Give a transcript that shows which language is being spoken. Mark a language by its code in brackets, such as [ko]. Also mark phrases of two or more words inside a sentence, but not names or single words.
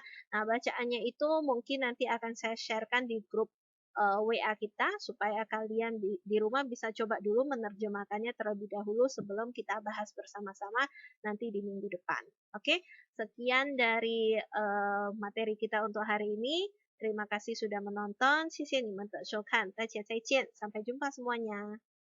[id] Nah, bacaannya itu mungkin nanti akan saya sharekan di grup WA kita supaya kalian di rumah bisa coba dulu menerjemahkannya terlebih dahulu sebelum kita bahas bersama-sama nanti di minggu depan. Oke, sekian dari materi kita untuk hari ini. Terima kasih sudah menonton. [zh] 谢谢你们的收看，大家再见， [id] sampai jumpa semuanya.